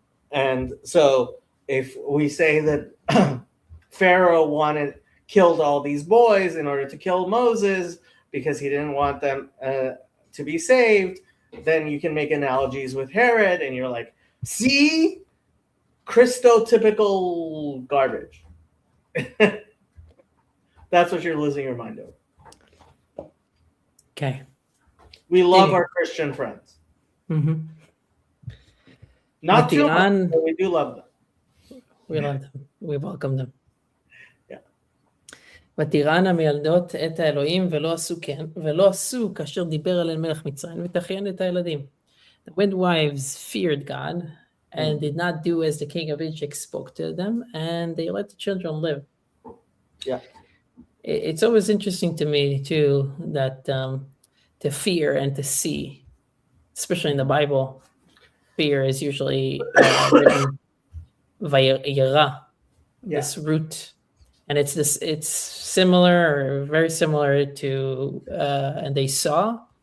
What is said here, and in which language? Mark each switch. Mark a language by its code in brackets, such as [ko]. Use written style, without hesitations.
[en] And so if we say that Pharaoh killed all these boys in order to kill Moses because he didn't want them to be saved, then you can make analogies with Herod, and you're like, see, Christotypical garbage. That's what you're losing your mind over. Okay. We love our Christian friends. Mm-hmm. Not too much, but we do love them. We love them. We welcome them. Yeah. [he] ותיראנה מילדות את האלוהים ולא עשו כאשר דיבר עליהן מלך מצרים ותחיינה את הילדים. [en] The midwives feared God and did not do as the king of Egypt spoke to them, and they let the children live. Yeah. It's always interesting to me too that to fear and to see, especially in the Bible, fear is usually written vayera, this root, and it's similar or very similar to and they saw.